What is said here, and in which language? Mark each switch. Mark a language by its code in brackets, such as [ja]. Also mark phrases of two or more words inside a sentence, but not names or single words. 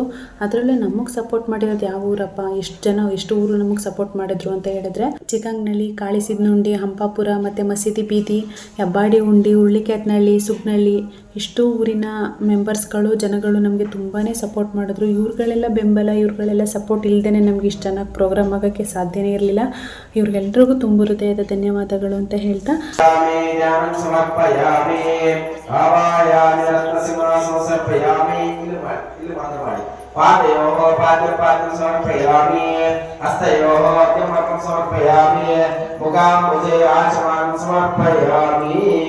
[kn] ಅದರಲ್ಲೂ ನಮಗೆ ಸಪೋರ್ಟ್ ಮಾಡಿರೋದು ಯಾವ ಊರಪ್ಪ, ಎಷ್ಟು ಊರು ನಮಗೆ ಸಪೋರ್ಟ್ ಮಾಡಿದ್ರು ಅಂತ ಹೇಳಿದ್ರೆ ಚಿಕ್ಕಂಗ್ನಳ್ಳಿ, ಕಾಳಿಸಿದ್ನಹುಂಡಿ, ಹಂಪಾಪುರ ಮತ್ತು ಮಸೀದಿ ಬೀದಿ, ಹೆಬ್ಬಾಡಿ ಹುಂಡಿ, ಹುಳ್ಳಿಕ್ಯಾತ್ನಹಳ್ಳಿ, ಸುಗ್ನಳ್ಳಿ ಇಷ್ಟು ಊರಿನ ಮೆಂಬರ್ಸ್ಗಳು ಜನಗಳು ನಮಗೆ ತುಂಬಾ ಸಪೋರ್ಟ್ ಮಾಡಿದ್ರು. ಇವ್ರುಗಳೆಲ್ಲ ಬೆಂಬಲ, ಇವ್ರುಗಳೆಲ್ಲ ಸಪೋರ್ಟ್ ಇಲ್ಲದೇ ನಮ್ಗೆ ಇಷ್ಟು ಚೆನ್ನಾಗಿ ಪ್ರೋಗ್ರಾಮ್ ಆಗೋಕ್ಕೆ ಸಾಧ್ಯನೇ ಇರಲಿಲ್ಲ. ಇವ್ರಿಗೆಲ್ರಿಗೂ ತುಂಬ ಹೃದಯದ ಧನ್ಯವಾದಗಳು ಅಂತ ಹೇಳ್ತಾ [sa] पादयोः पाद्यपाद्यं समर्पयामि हस्तयोः अर्घ्यमर्घ्यं समर्पयामि मुखाम्बुजे आचमनं समर्पयामि